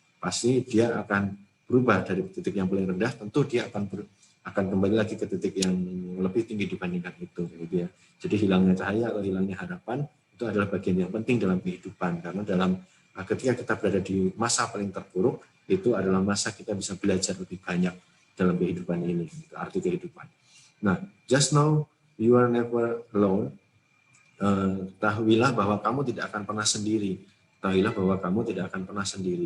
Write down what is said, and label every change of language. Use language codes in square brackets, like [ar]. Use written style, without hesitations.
[id] Pasti dia akan berubah dari titik yang paling rendah, tentu dia akan kembali lagi ke titik yang lebih tinggi dibandingkan itu. Gitu ya. Jadi hilangnya cahaya atau hilangnya harapan itu adalah bagian yang penting dalam kehidupan, karena ketika kita berada di masa paling terpuruk, itu adalah masa kita bisa belajar lebih banyak dalam kehidupan ini, gitu, arti kehidupan. [en] Nah, just know you are never alone. [id] Tahuilah bahwa kamu tidak akan pernah sendiri. Tahuilah bahwa kamu tidak akan pernah sendiri.